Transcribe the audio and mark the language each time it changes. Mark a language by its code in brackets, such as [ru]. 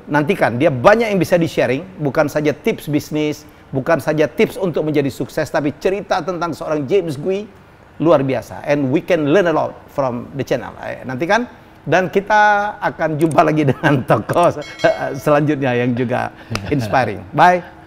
[id] Nantikan, dia banyak yang bisa di-sharing, bukan saja tips bisnis, bukan saja tips untuk menjadi sukses, tapi cerita tentang seorang James Gui, luar biasa. [en] And we can learn a lot from the channel. [id] Nantikan, dan kita akan jumpa lagi dengan tokoh selanjutnya yang juga inspiring. Bye.